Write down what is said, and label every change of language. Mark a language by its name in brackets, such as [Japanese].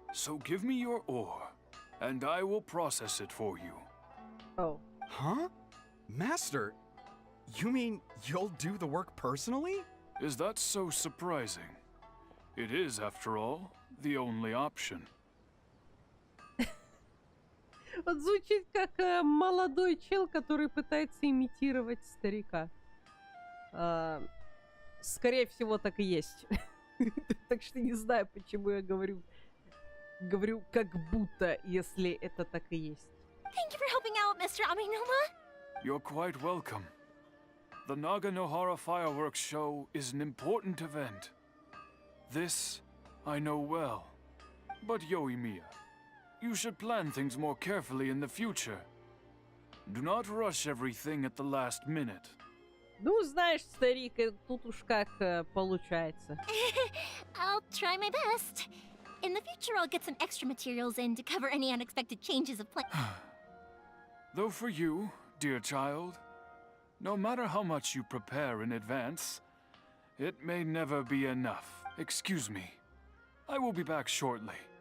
[English] So give me your ore, and I will process it for you. Oh. Huh? Master, you mean you'll do the work personally? Is that so surprising? It is, after all, the only option. [Russian] Вот звучит как молодой чел, который пытается имитировать старика. Скорее всего, так и есть. Так что не знаю, почему я говорю как будто, если это так и есть. [English] Thank you for helping out, Mr. Aminoma. You're quite welcome. The Naganohara fireworks show is an important event. This I know well. But Yoimiya, you should plan things more carefully in the future. Do not rush everything at the last minute. [Russian] Ну, знаешь, старик, тут уж как получается. [English] I'll try my best. In the future, I'll get some extra materials in to cover any unexpected changes of plan. Though for you, dear child, no matter how much you prepare in advance, it may never be enough. Excuse me. I will be back shortly.